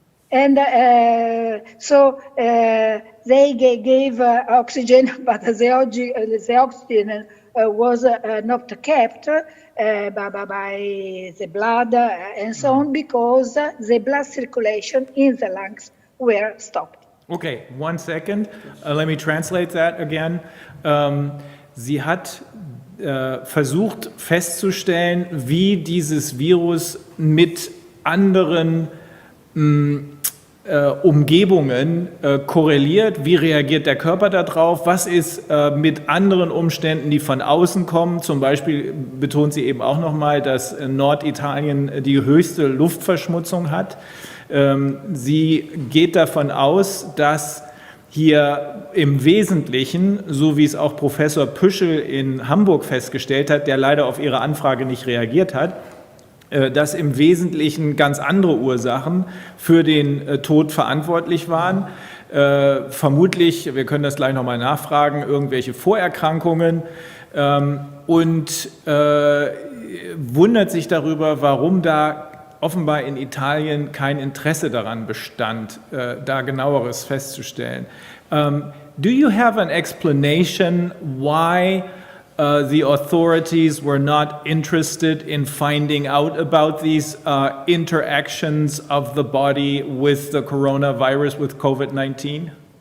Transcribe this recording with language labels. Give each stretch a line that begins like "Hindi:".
English: And so they gave oxygen, but the oxygen was not kept by the blood and so on, because the blood circulation in the lungs were stopped. Okay, 1 second. Let me translate that again.
German: Sie hat versucht festzustellen, wie dieses Virus mit anderen Umgebungen korreliert, wie reagiert der Körper darauf, was ist mit anderen Umständen, die von außen kommen. Zum Beispiel betont sie eben auch nochmal, dass Norditalien die höchste Luftverschmutzung hat. Sie geht davon aus, dass hier im Wesentlichen, so wie es auch Professor Püschel in Hamburg festgestellt hat, der leider auf Ihre Anfrage nicht reagiert hat, dass im Wesentlichen ganz andere Ursachen für den Tod verantwortlich waren. Vermutlich, wir können das gleich nochmal nachfragen, irgendwelche Vorerkrankungen, und wundert sich darüber, warum da offenbar in Italien kein Interesse daran bestand, da genaueres festzustellen.
English: Do you have an explanation why the authorities were not interested in finding out about these interactions of the body with the coronavirus, with COVID-19?